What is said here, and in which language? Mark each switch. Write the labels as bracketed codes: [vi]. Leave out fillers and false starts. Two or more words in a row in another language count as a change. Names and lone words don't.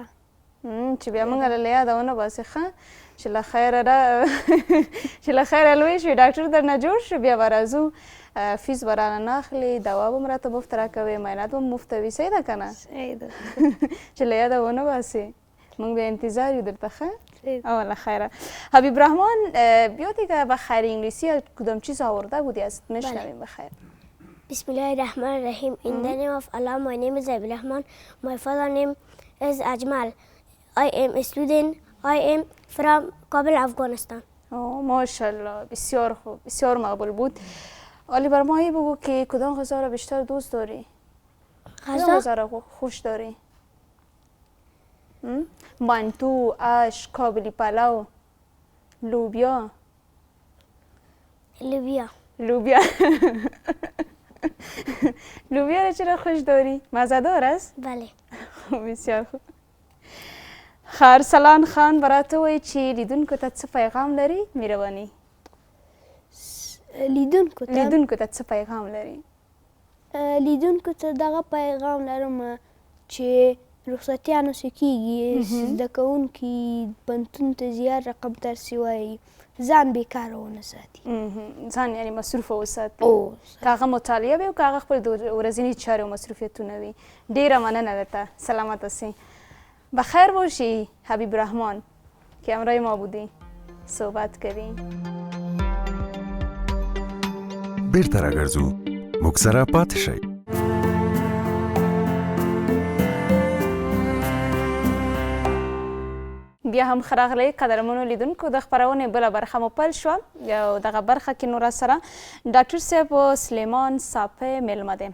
[ps] چې بیا موږ له یاده ونه باسې ښه، چې له خیره لوی شي ډاکټر درنه جوړ شي، بیا به راځو، فیس به رانه نه اخلي، دوا به م راته مفت راکوې، معاینات به م مفته وي. صحیح ده که نه؟ صحیح ده. چې له یاده ونه باسې. موږ به انتظار یو درته. ښه؟ اوله خیره. [fa] حبیب رحمان، بیا دیگه بخیر انگلیسی کدام چیز آورده بودی ازت میشنویم بخیر. [ar] بسم الله الرحمن الرحیم. [en] In the name of Allah, my name is Abdul Rahman. My father name is Ajmal. I am a student I am from Kabul, Afghanistan. [fa] ماشاءالله، بسیار خوب، بسیار مقبول بود. علی بر ماهی بگو که کدام غذا را بیشتر دوست داری؟ کدام غذا را خوش داری؟ مانتو، آش، کابلی پلاو، لوبیا. لوبیا. لوبیا لوبیا را چرا خوش داری؟ مزه‌دار است؟ بله. بسیار خوب. [ps] خرسلان خان برات وایي چې لیدونکو ته څه پیغام لري؟ مهرباني. لیدونکو ته څه پیغام لري؟ لیدونکو ته دغه پیغام لرم چې رخصتیانو څه کیږي، زده کوونکي پوهنتون ته زیات رقم درسي وایي، ځان بیکاره ونه ساتي. ځان یعنې مصروفه وساتي. که هغه مطالعه وي او که هغه خپل ورځني چارې او مصروفیتونه وي. ډېره مننه درته، سلامت اوسئ. [fa] بخیر باشی حبیب رحمان که همراه ما بودی، صحبت کردیم. [ps] بیرته راگرځو، موږ سره پاتې شئ. بیا هم ښه راغلی قدرمنو لیدونکو. د خپرونې بله برخه مو پیل شوه او دغه برخه کې نو راسره ډاکټر صاحب سلیمان صافی میلمه دی.